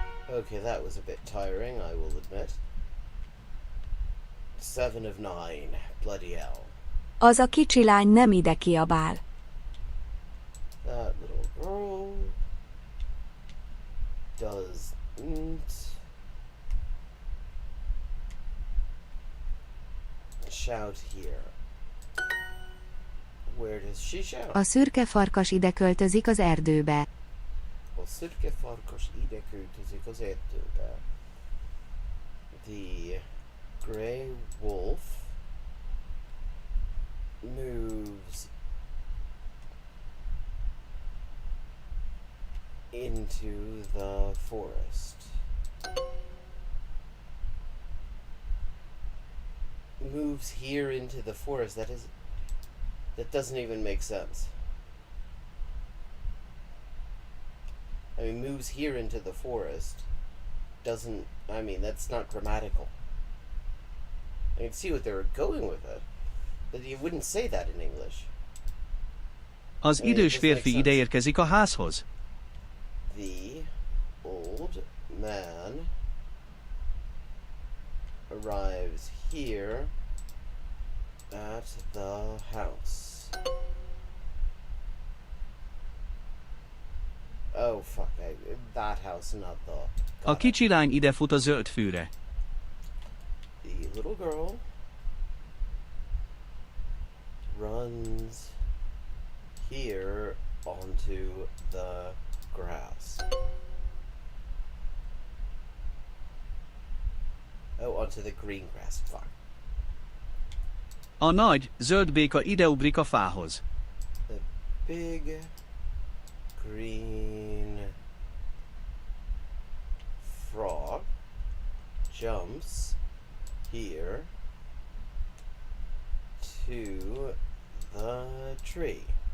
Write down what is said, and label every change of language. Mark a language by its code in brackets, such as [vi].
[en] Okay, that was a bit tiring, I will admit. 7 of 9. Bloody hell. [hu] Az a kicsi lány nem ide kiabál. [en] That little girl doesn't shout here. Where does she shout? [hu] A szürke farkas ide költözik az erdőbe. A szürke farkas ide költözik az erdőbe. [en] The grey wolf moves into the forest. Moves here into the forest. That doesn't even make sense. I mean, moves here into the forest doesn't, I mean, that's not grammatical. I can see what they were going with it, but you wouldn't say that in English. [hu] Az idős férfi ide érkezik a házhoz. [en] The old man arrives here at the house. Oh, fuck. That house, not the... [hu] A kicsi lány ide fut a zöld fűre. [en] The little girl runs here onto the grass. Oh, onto the green grass. Fuck. [hu] A nagy, zöld béka ideugrik a fához. [en] The big green frog jumps here to the tree.